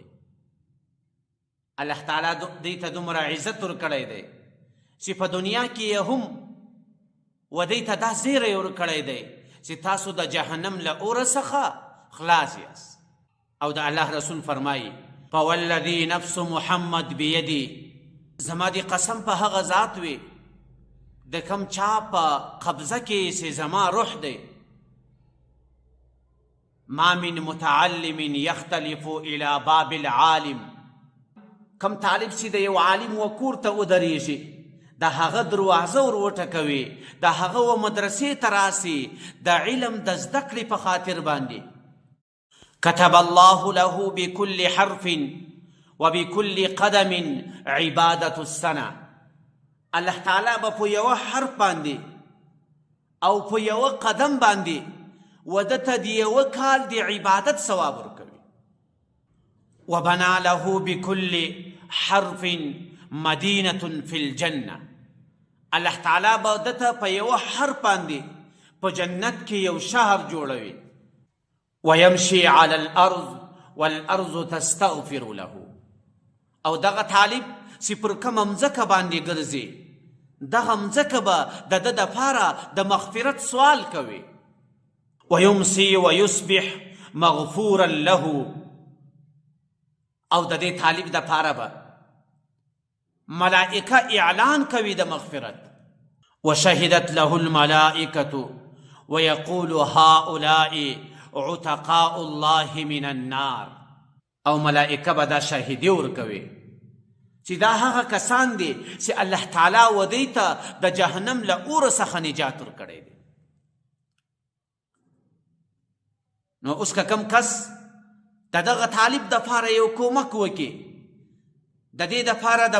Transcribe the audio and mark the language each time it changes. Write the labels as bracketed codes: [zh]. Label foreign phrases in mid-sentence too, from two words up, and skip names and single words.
[ps] الله تعالی دې ته دومره عزت ورکړی دی چې په دنیا کې هم و دې ته دا زیری ورکړی دی چې تاسو د جهنم له اور څخه خلاص یاست. او د الله رسول فرمایي [ar] فوالذي نفس محمد بیدی، [ps] زما دی قسم په هغه ذات وي د کم چا په قبضه کې چې زما روح دی، [ar] ما من متعلم یختلف الى باب العالم، [ps] کم طالب چې د یو عالم و کور ته ودرېږي د هغه دروازه ور وټکوي، د هغه و مدرسې ته راسي د علم د زده کړې په خاطر باندې، [ar] كتب الله له بكل حرف وبكل قدم عبادة السنة. [ps] الله تعالی به په یوه حرف باندې او په یوه قدم باندې و دته د یوه کال د عبادت ثواب ورکوي. [ar] وبنا له بكل حرف مدینة في الجنة، [ps] الله تعالی به دته په یوه حرف باندې په جنت کې یو شهر جوړوي. [ar] ويمشي على الارض والارض تستغفر له، [ps] او دغه طالب چې پر کومه مځکه باندې ګرځي دغه مځکه به د ده دپاره د مغفرت سوال کوي. [ar] ويمسي ويصبح مغفورا له، [ps] او د دې طالب دپاره به ملائکه اعلان کوي د مغفرت. [ar] وشهدت له الملائکة ويقول هؤلاء عتقاء الله من النار، [ps] او ملائکه به دا شاهدي ورکوي چې دا هغه کسان دي چې الله تعالی و دوی ته د جهنم له اور څخه نجات ورکړی دی. نو اوس که کم کس د دغه طالب دپاره یو کومک وکړي، د دې دپاره د